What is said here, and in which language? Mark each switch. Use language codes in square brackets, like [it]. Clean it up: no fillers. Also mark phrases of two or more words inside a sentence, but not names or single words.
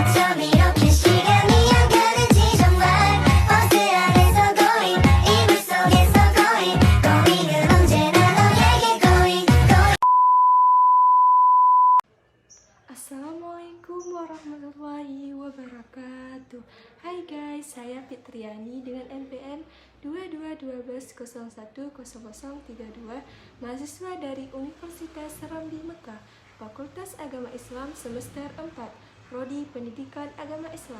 [ko] 밤 이렇게 시간이 안 가는지 정말 버스 안에서 going 이불 속에서 going 은 언제나 너에게 going [ar] السلام عليكم ورحمة الله وبركاته. [id] Hai guys, saya Fitriani dengan NPM 2212010032, mahasiswa dari Universitas Serambi Mekah, Fakultas Agama Islam semester 4, Prodi Pendidikan Agama Islam.